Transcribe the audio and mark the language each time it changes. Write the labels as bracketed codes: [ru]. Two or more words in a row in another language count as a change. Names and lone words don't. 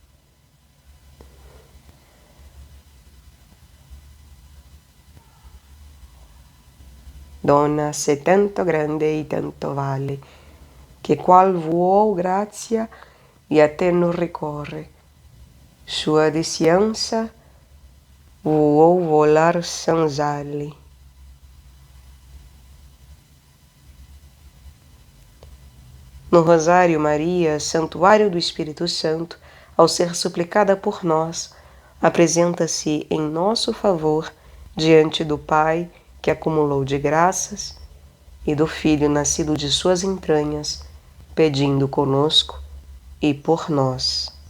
[it] Donna, sei tanto grande e tanto vale, che qual vuol grazia e a te non ricorre, sua distância vuol volar sans ali. [pt] No Rosário Maria, santuário do Espírito Santo, ao ser suplicada por nós, apresenta-se em nosso favor diante do Pai, que acumulou de graças, e do Filho nascido de suas entranhas, pedindo conosco e por nós.